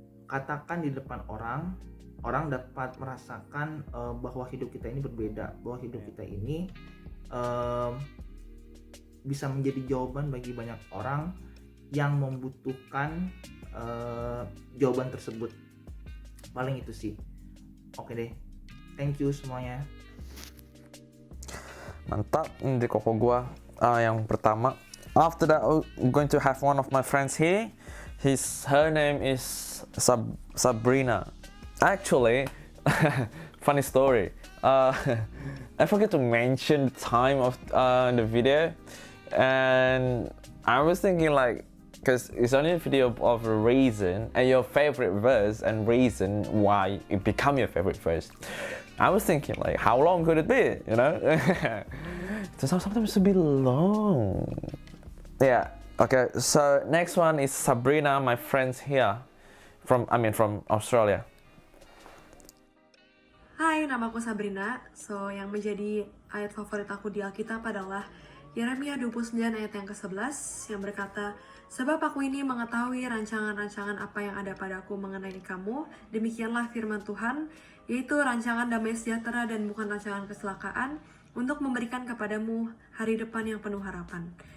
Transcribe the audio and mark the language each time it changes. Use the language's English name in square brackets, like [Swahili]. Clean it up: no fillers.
[Indonesian] katakan di depan orang dapat merasakan bahwa hidup kita ini berbeda, bahwa hidup kita ini bisa menjadi jawaban bagi banyak orang yang membutuhkan jawaban tersebut. Paling itu sih. Oke deh, [English] thank you [Indonesian] semuanya. Mantap, ini dari koko gua. Yang pertama, [English] after that I'm going to have one of my friends here. Her name is Sabrina. Actually, funny story. I forget to mention the time of the video, and I was thinking like, because it's only a video of a reason and your favorite verse and reason why it become your favorite verse. I was thinking like, how long could it be? You know, sometimes it's a bit long. Yeah. Okay. So next one is Sabrina, my friends here, from Australia. [Indonesian] Hai, namaku Sabrina. So, yang menjadi ayat favorit aku di Alkitab adalah Yeremia 29 ayat yang ke-11 yang berkata, "Sebab aku ini mengetahui rancangan-rancangan apa yang ada padaku mengenai kamu, demikianlah firman Tuhan, yaitu rancangan damai sejahtera dan bukan rancangan kecelakaan, untuk memberikan kepadamu hari depan yang penuh harapan."